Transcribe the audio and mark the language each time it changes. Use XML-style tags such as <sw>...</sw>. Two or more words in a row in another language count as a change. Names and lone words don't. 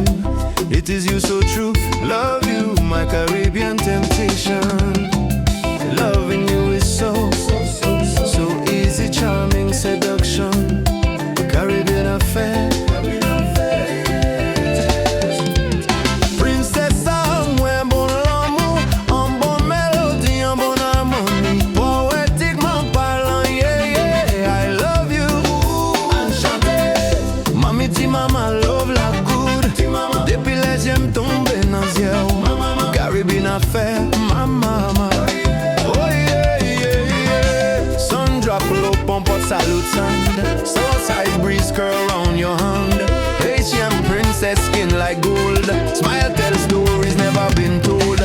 <en>It is you so true, love you, my Caribbean temptation. Loving you is so easy, charming seduction. Caribbean affair,</en> <ht>princessa, mwen bon lanmou, en bon melodi, en bon harmoni. Powètikman, parlan,</ht> <en>I love you, and chante.</en> <ht>Mami ti mama love la good, depi zye'm tonbe nan zyè'w.</ht> <en>Caribbean affair, my mama. Oh yeah, yeah, yeah. Sun drop low, Port-Salut tande. Southside breeze curl around your hand. Haitian princess skin like gold. Smile tell stories never been told.</en>